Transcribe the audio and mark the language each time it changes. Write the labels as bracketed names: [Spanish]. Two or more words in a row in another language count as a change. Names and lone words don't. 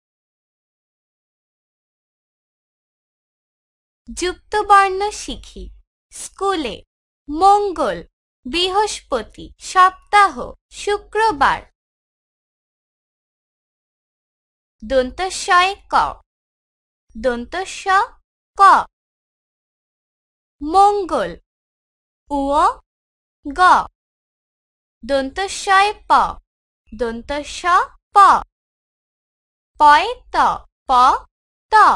[Bangla] যুক্তবর্ণ শিখি। স্কুলে মঙ্গল, বৃহস্পতি, সপ্তাহ, শুক্রবার। দন্ত স-এ ক, দন্ত স ক। মঙ্গল উ-ও গ, দন্ত স-এ প, দন্ত স প। প-এ ত, প ত।